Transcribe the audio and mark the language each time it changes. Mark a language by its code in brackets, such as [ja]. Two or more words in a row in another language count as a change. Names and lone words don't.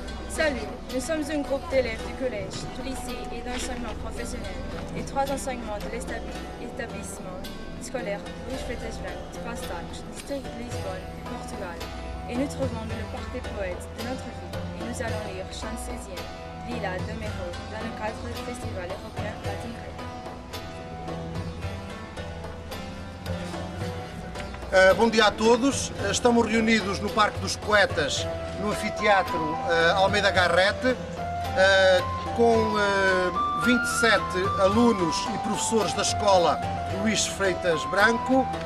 [fr] Salut, nous sommes un groupe d'élèves du collège, du lycée et d'enseignement professionnel et 3 enseignements de l'établissement scolaire Luís Freitas Branco de Pastaques, district de Lisbonne, Portugal. Et nous trouvons le parc des poètes de notre ville et nous allons lire Chant 16e, Lila de Mero, dans le cadre du Festival européen Latin Grec. [pt] Bom dia a todos. Estamos reunidos no Parque dos Poetas, no anfiteatro Almeida Garrett, com 27 alunos e professores da escola Luís Freitas Branco.